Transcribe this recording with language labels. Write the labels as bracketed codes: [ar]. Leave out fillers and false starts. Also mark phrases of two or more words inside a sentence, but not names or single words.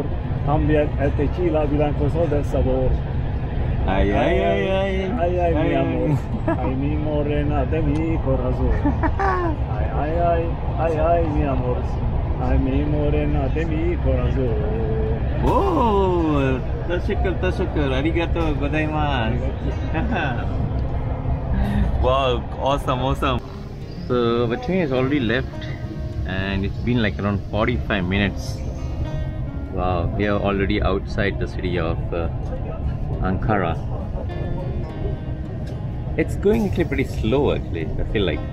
[es] También el tequila blanco es del sabor. Ay, mi amor. Ay, mi morena de mi corazón. Ay, mi amor. Ay, mi morena de mi corazón. [ja] Oh, [tr] tashakkur. [ja] Arigato gozaimasu. [en] Wow, awesome. So the train is already left, and it's been like around 45 minutes. Wow, we are already outside the city of Ankara. It's going actually pretty slow actually, I feel like.